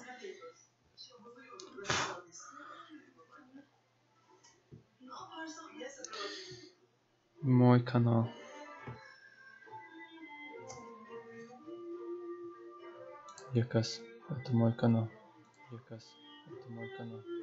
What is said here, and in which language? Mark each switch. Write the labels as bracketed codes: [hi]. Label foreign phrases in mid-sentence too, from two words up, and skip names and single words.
[ru] Мой канал. [lv] Ja kas, [ru] это мой канал. [lv] Ja kas, [ru] это мой канал.